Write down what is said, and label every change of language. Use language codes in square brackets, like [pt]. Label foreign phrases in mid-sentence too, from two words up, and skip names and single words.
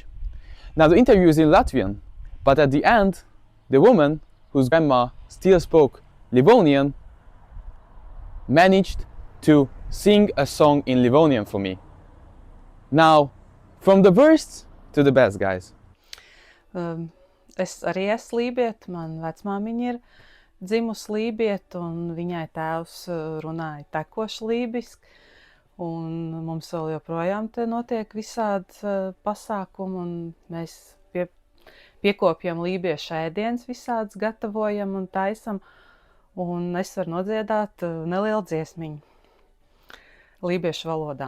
[en] Now, the interview is in Latvian, but at the end, the woman, whose grandma still spoke Livonian, managed to sing a song in Livonian for me. Now, from the worst to the best, guys. [lv] Es arī esmu lībieta, man vecmāmiņa ir dzimusi lībieta, un viņai tēvs runāja tekoši lībiski, un mums vēl joprojām te notiek visādi pasākumi, un mēs piekopjam lībiešu ēdienas visādas, gatavojam un taisam, un es varu nodziedāt nelielu dziesmiņu lībiešu valodā.